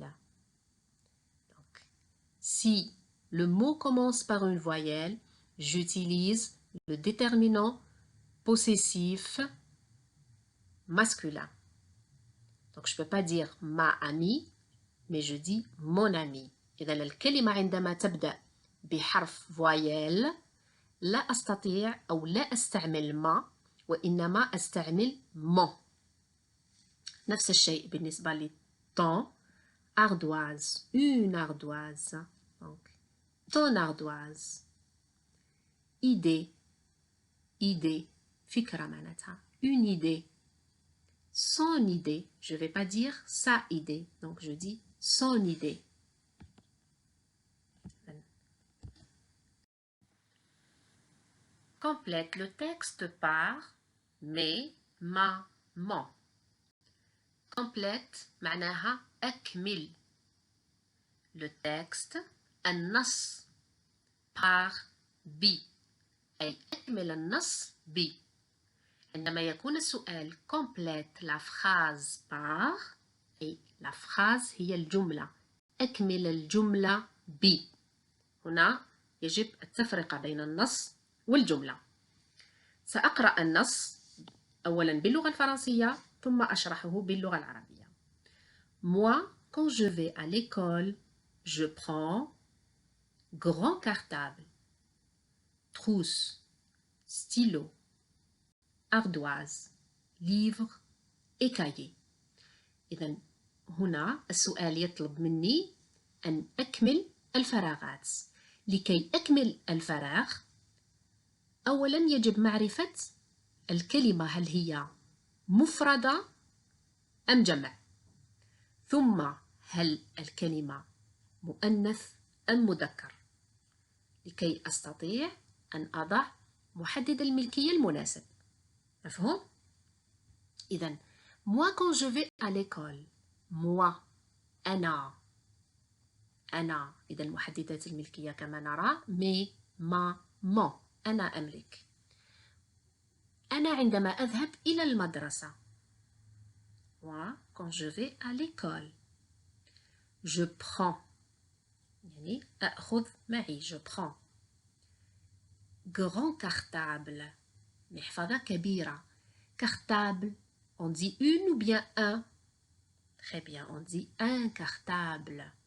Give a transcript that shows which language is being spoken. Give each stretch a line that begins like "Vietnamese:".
French: Donc, si le mot commence par une voyelle, j'utilise le déterminant possessif masculin. Donc, je ne peux pas dire ma amie, mais je dis mon ami.
Arabic: إذا الكلمة عندما تبدأ بحرف voyelle لا أستطيع أو لا أستعمل ما وإنما أستعمل mon. نفس الشيء بالنسبة ل ton.
French: Ardoise, une ardoise. Donc, ton ardoise. Idée, idée.
Arabic: فكرة معناتها.
French: Une idée. Son idée. Je ne vais pas dire sa idée. Donc, je dis son idée. Complète le texte par mais, ma, mon. Complète
Arabic: معناها أكمل.
French: Le texte
Arabic: النص par ب أي أكمل النص ب. عندما يكون السؤال
French: complète la phrase par
Arabic: أي
French: la phrase
Arabic: هي الجملة. أكمل الجملة ب. هنا يجب التفرقة بين النص والجملة. سأقرأ النص أولا باللغة الفرنسية ثم أشرحه باللغة العربية.
French: Moi, quand je vais à l'école, je prends grand cartable, trousse, stylo, ardoise, livre et cahier.
Arabic: إذن هنا السؤال يطلب مني أن أكمل الفراغات. لكي أكمل الفراغ أولا يجب معرفة الكلمة هل هي مفردة أم جمع، ثم هل الكلمة مؤنث أم مذكر، لكي أستطيع أن أضع محدد الملكية المناسب. مفهوم؟ إذن
French: moi quand je vais à l'école moi
Arabic: أنا إذن محددات الملكية كما نرى mais ما mon أنا أملك. أنا عندما أذهب إلى المدرسة.
French: Moi, quand je vais à l'école. Je prends.
Arabic: يعني أخذ معي.
French: Je prends. Grand cartable.
Arabic: محفظة كبيرة.
French: Cartable. On dit une ou bien un? Très bien, on dit un cartable.